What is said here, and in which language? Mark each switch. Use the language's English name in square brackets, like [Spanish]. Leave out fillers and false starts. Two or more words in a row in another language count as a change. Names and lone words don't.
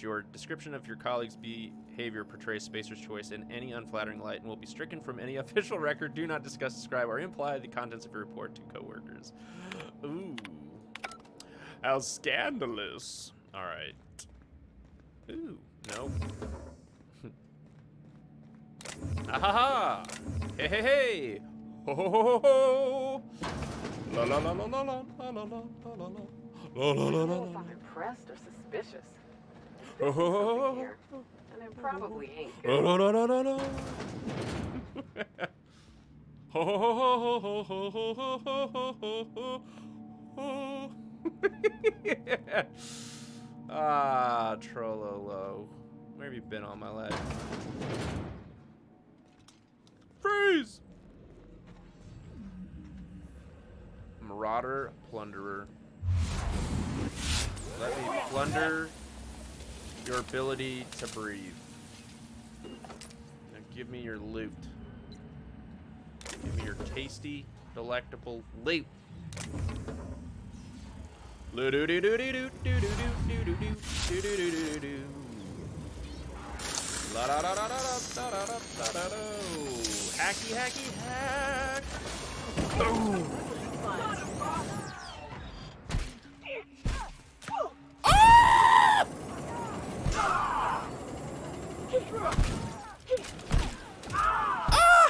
[English] Your description of your colleagues' behavior portrays Spacer's Choice in any unflattering light and will be stricken from any official record. Do not discuss, describe, or imply the contents of your report to coworkers. Ooh, how scandalous! All right. Ooh, no. Ahaha! Hey, hey, hey! Ho, ho, ho, ho, ho! La, la, la, la, la, la, la, la, la, la, la, la, la, la, la, if I'm impressed or suspicious. Ho, ho, ho, ho, Here, and it probably ain't la, good. la, la, la, la, la. Ho, ho, ho, ho, ho, ho, ho, ho, ho, ho, ho, ho. Ah, Trollolo. Where have you been all my life? Freeze! Marauder, plunderer. Let me plunder your ability to breathe. Now give me your loot. Give me your tasty, delectable loot. La da da da da da da da da da. Hacky hacky hack. Boom. Ah!